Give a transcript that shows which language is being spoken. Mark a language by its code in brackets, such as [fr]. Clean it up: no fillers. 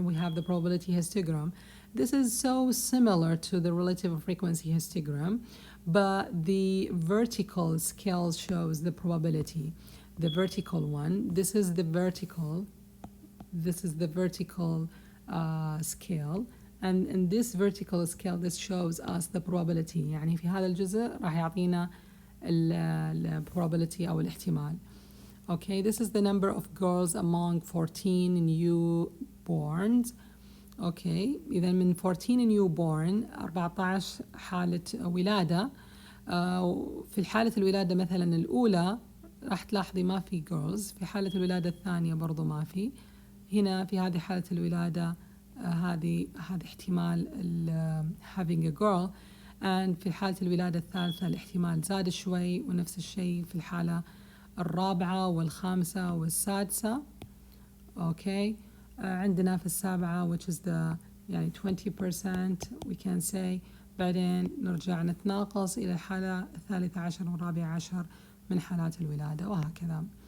[en] We have the probability histogram. This is so similar to the relative frequency histogram, but the vertical scale shows the probability. The vertical one, this is the vertical scale, and in this vertical scale this shows us the probability. [ar] يعني في هذا الجزء راح يعطينا ال probability أو الاحتمال. [en] Okay, this is the number of girls among 14 newborns. [ar] Okay, إذا من 14 newborn 14 حالة ولادة. في حالة الولادة مثلا الأولى راح تلاحظي ما في girls. في حالة الولادة الثانية برضو ما في. هنا في هذه حالة الولادة هذه احتمال [en] having a girl. [ar] and في حالة الولادة الثالثة الاحتمال زاد شوي، ونفس الشيء في الحالة الرابعة والخامسة والسادسة. okay. عندنا في السابعة [en] which is the [ar] يعني [en] 20% we can say. [ar] بعدين نرجع نتناقص إلى الحالة الثالثة عشر والرابعة عشر من حالات الولادة وهكذا.